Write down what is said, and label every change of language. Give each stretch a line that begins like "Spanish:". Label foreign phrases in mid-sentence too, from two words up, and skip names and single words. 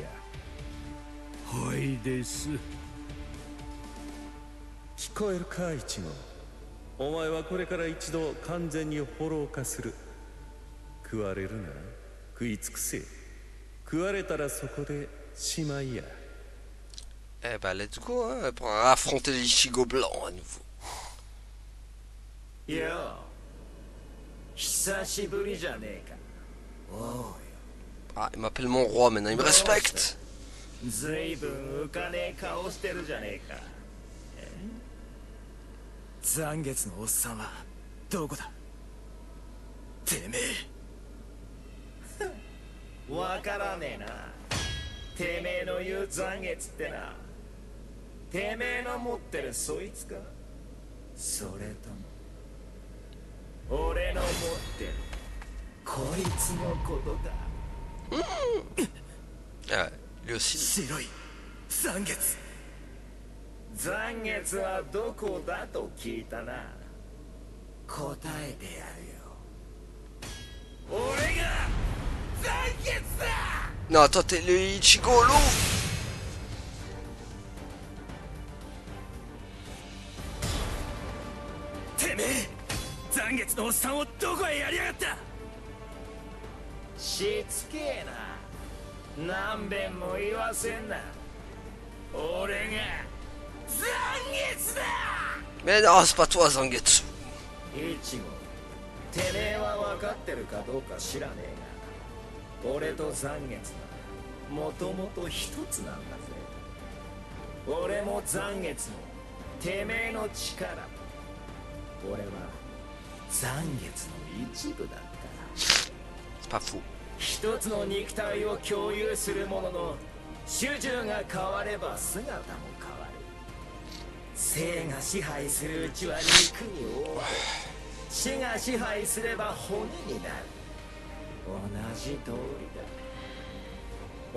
Japanese: はいです。聞こえるかイチゴ。お前はこれから一度完全にホロー化する。食われるなら食い尽くせ。食われたらそこでしまいや。
French: Eh bah
English: let's go
French: hein, pour affronter les Ichigo blancs à nouveau.
Japanese: Yo, 久しぶりじゃねえか。
French: Ah, il m'appelle mon roi maintenant, il me respecte.
Japanese: ずいぶん浮かねえ顔してるじゃねえか。残月のおっさんはどこだ？てめえ。わからねえな。てめえの言う残月ってな、てめえの持ってるそいつか、それとも俺の持ってるこいつのことだ。
French: Ah, lui aussi.
Japanese: 白い残月。残月はどこだと聞いたな。答えてやるよ。俺が残月だ。
French: Non, toi t'es le Ichigo loup.
Japanese: てめえ、残月のおっさんをどこへやりやがった。しつけえな。何遍も言わせんな。俺が残月だ。
French: Mais non, c'est pas toi, Zangetsu.
Japanese: イチゴ、てめえは分かってるかどうか知らねえが、俺と残月はもともと一つなんだぜ。俺も残月もてめえの力。俺は残月の一部だった。
French: C'est pas faux.
Japanese: 一つの肉体を共有するものの、主従が変われば姿も変わる。生が支配するうちは肉に覆われ、死が支配すれば骨になる。同じ通りだ。